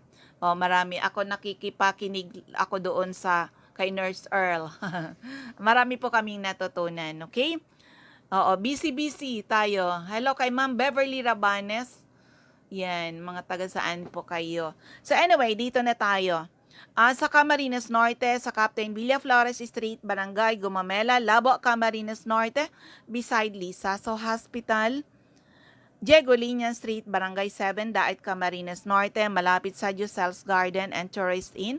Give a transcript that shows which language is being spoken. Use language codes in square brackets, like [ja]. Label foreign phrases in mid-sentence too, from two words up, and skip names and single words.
[tl] Oh, marami ako nakikipakinig ako doon sa kay Nurse Earl. Marami po kaming natutunan, okay? Oo, busy tayo. Hello kay Ma'am Beverly Rabanes. Yan, mga taga saan po kayo. [en] So anyway, [tl] dito na tayo. Sa Camarines Norte, sa Captain Villa Flores Street, Barangay Gumamela, Labo, Camarines Norte, beside Lisaso Hospital. Diego Linian Street, Barangay 7, Daet, Camarines Norte, malapit sa Josel's Garden and Tourist Inn.